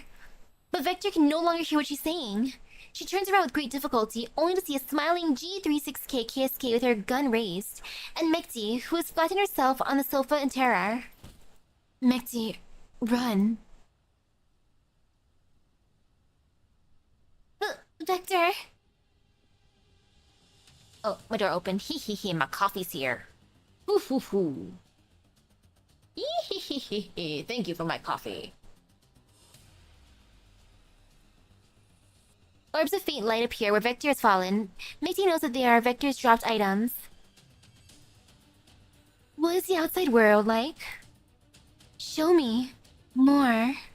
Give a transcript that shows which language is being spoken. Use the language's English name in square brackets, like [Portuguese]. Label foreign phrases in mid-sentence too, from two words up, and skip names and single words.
[English] But Victor can no longer hear what she's saying. She turns around with great difficulty, only to see a smiling G36K KSK with her gun raised, and Mekti, who has flattened herself on the sofa in terror. Mekti, run. Victor? Oh, my door opened. Hee hee hee, my coffee's here. Hoo hoo hoo. Hee hee hee hee hee. Thank you for my coffee. Orbs of faint light appear where Victor has fallen. Mekti knows that they are Victor's dropped items. What is the outside world like? Show me more.